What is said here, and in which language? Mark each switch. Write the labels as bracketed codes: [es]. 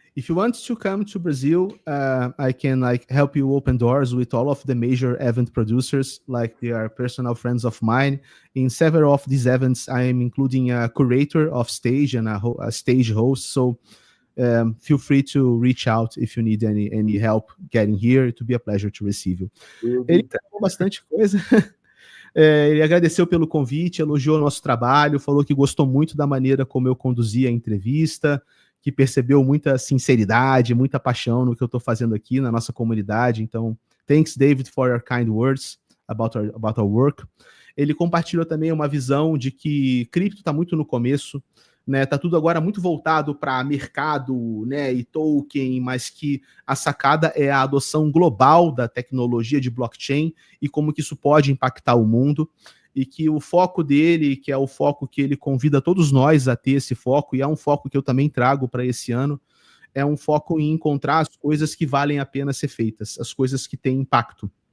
[en] If you want to come to Brazil, I can help you open doors with all of the major event producers. They are personal friends of mine. In several of these events, I am including a curator of stage and a stage host. So feel free to reach out if you need any help getting here. It will be a pleasure to receive you. [pt] Ele falou bastante coisa. Ele agradeceu pelo convite, elogiou o nosso trabalho, falou que gostou muito da maneira como eu conduzi a entrevista, que percebeu muita sinceridade, muita paixão no que eu estou fazendo aqui na nossa comunidade. [en] Então, thanks, David, for your kind words about our work. [pt] Ele compartilhou também uma visão de que cripto está muito no começo, né? Tá tudo agora muito voltado para mercado, né, e token, mas que a sacada é a adoção global da tecnologia de blockchain e como que isso pode impactar o mundo, e que o foco dele, que é o foco que ele convida todos nós a ter esse foco, e é um foco que eu também trago para esse ano, é um foco em encontrar as coisas que valem a pena ser feitas, as coisas que têm impacto.